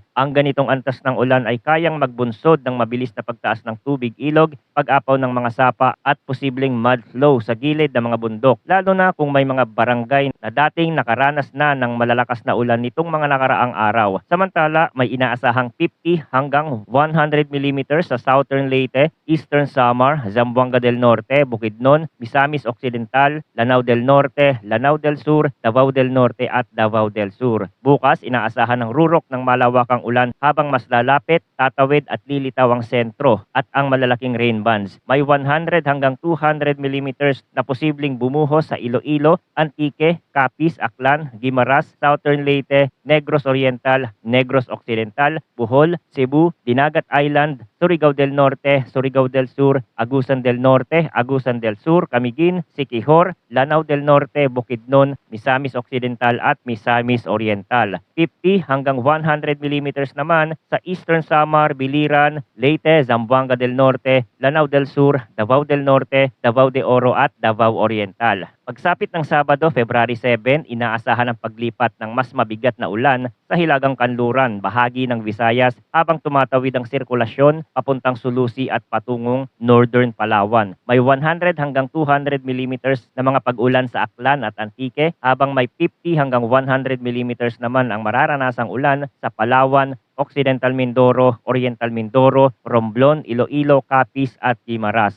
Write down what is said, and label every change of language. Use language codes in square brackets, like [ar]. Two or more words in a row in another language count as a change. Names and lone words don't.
[tl] Ang ganitong antas ng ulan ay kayang magbunsod ng mabilis na pagtaas ng tubig ilog, pag-apaw ng mga sapa at posibleng [en] mud flow [tl] sa gilid ng mga bundok, lalo na kung may mga barangay na dating nakaranas na ng malalakas na ulan nitong mga nakaraang araw. Samantala, may inaasahang 50 hanggang 100 millimeters sa Southern Leyte, Eastern Samar, Zamboanga del Norte, Bukidnon, Misamis Occidental, Lanao del Norte, Lanao del Sur, Davao del Norte at Davao del Sur. Bukas, inaasahan ng rurok ng malawakang ulan habang mas lalapit, tatawid at lilitaw ang sentro at ang malalaking [en] rain bands. [tl] May 100 hanggang 200 millimeters na posibleng bumuhos sa Iloilo, Antique, Capiz, Aklan, Guimaras, Southern Leyte, Negros Oriental, Negros Occidental, Bohol, Cebu, Dinagat Island, Surigao del Norte, Surigao del Sur, Agusan del Norte, Agusan del Sur, Camiguin, Siquijor, Lanao del Norte, Bukidnon, Misamis Occidental at Misamis Oriental. 50 hanggang 100 millimeters naman sa Eastern Samar, Biliran, Leyte, Zamboanga del Norte, Lanao del Sur, Davao del Norte, Davao de Oro at Davao Oriental. Pagsapit ng Sabado, February 7, inaasahan ang paglipat ng mas mabigat na ulan sa hilagang kanluran, bahagi ng Visayas habang tumatawid ang sirkulasyon papuntang Sulusi at patungong Northern Palawan. May 100 hanggang 200 millimeters na mga pag-ulan sa Aklan at Antique habang may 50 hanggang 100 millimeters naman ang mararanasang ulan sa Palawan, Occidental Mindoro, Oriental Mindoro, Romblon, Iloilo, Capiz at Guimaras.